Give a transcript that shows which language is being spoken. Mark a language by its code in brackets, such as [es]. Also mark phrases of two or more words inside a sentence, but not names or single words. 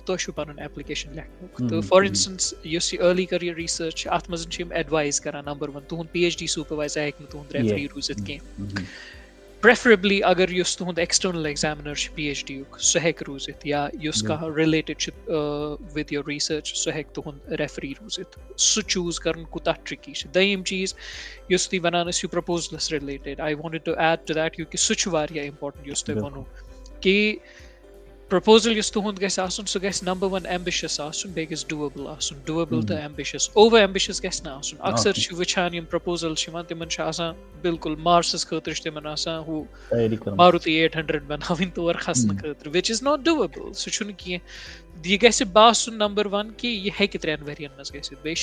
[ks] تۄہہِ چھُو پَنُن ایپلِکیشَن لیکھنُک تہٕ [en] for instance [ks] یُس یہِ [en] early career research [ks] چھِ اَتھ منٛز چھِ یِم ایڈوایز کَران نمبر 1 تُہُنٛد PhD سوٗپروایزر ہیٚکہِ نہٕ تُہُنٛد ریفری روٗزِتھ کینٛہہ پریفریبلی اگر یُس تُہُنٛد ایٚکسٹرنل ایگزامنر چھُ PhD یُک سُہ ہیٚکہِ روٗزِتھ یا یُس کانٛہہ رِلیٹِڈ چھُ [en] with your research [ks] سُہ ہیٚکہِ تُہُنٛد ریفری روٗزِتھ سُہ چوٗز کَرُن کوٗتاہ ٹرٛکی چھُ دٔیِم چیٖز یُس تُہۍ وَنان ٲسِو پرٛپوزلَس رِلیٹِڈ [en] I wanted to add to that [ks] کیونکہِ سُہ چھُ واریاہ اِمپاٹَنٹ یُس تۄہہِ ووٚنوُ کہِ پرٛپوزل یُس تُہُنٛد گژھِ آسُن سُہ گژھِ نمبر 1 ایمبِشَس آسُن بیٚیہِ گژھِ ڈوٗویبٕل آسُن ڈوٗویبٕل تہٕ ایمبِشَس [en] over ambitious [ks] گژھِ نہٕ آسُن اَکثر چھِ وٕچھان یِم پرٛپوزل چھِ یِوان تِمن چھُ آسان بِلکُل مارسَس خٲطرٕ چھُ تِمن آسان ہُہ ماروتی 800 بَناوٕنۍ تور کھسنہٕ خٲطرٕ [en] which is not doable [ks] سُہ چھُنہٕ کینٛہہ یہِ گژھِ باسُن نمبر 1 کہِ یہِ ہیٚکہِ 3 ؤرین منٛز گٔژھِتھ بیٚیہِ